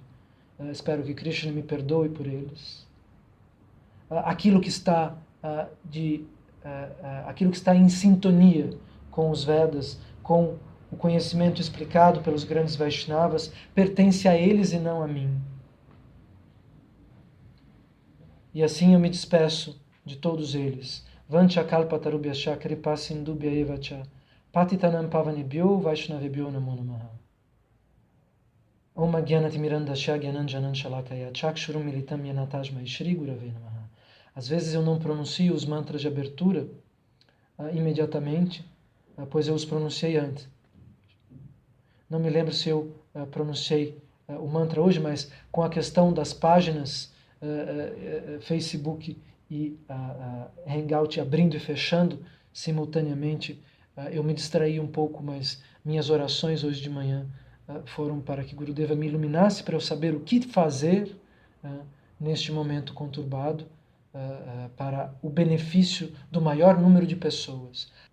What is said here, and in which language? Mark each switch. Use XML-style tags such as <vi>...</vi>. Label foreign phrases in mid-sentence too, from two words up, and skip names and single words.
<pt>Espero que Krishna me perdoe por eles. Aquilo que está em sintonia com os Vedas, com o conhecimento explicado pelos grandes Vaishnavas, pertence a eles e não a mim. E assim eu me despeço de todos eles.</pt> <sa>वाञ्छा कल्पतरुभ्यश्च कृपा सिन्धुभ्य एव च पतितानां पावनेभ्यो वैष्णवेभ्यो नमो नमः. ॐ अज्ञानतिमिरान्धस्य ज्ञानाञ्जन शलाकया चक्षुरुन् मीलितं येनतस्मै श्री गुरवे नमः.</sa> <pt>Às vezes eu não pronuncio os mantras de abertura imediatamente, pois eu os pronunciei antes. Não me lembro se eu pronunciei o mantra hoje, mas com a questão das páginas Facebook e Hangout abrindo e fechando simultaneamente, eu me distraí um pouco, mas minhas orações hoje de manhã foram para que Gurudeva me iluminasse para eu saber o que fazer neste momento conturbado para o benefício do maior número de pessoas.</pt>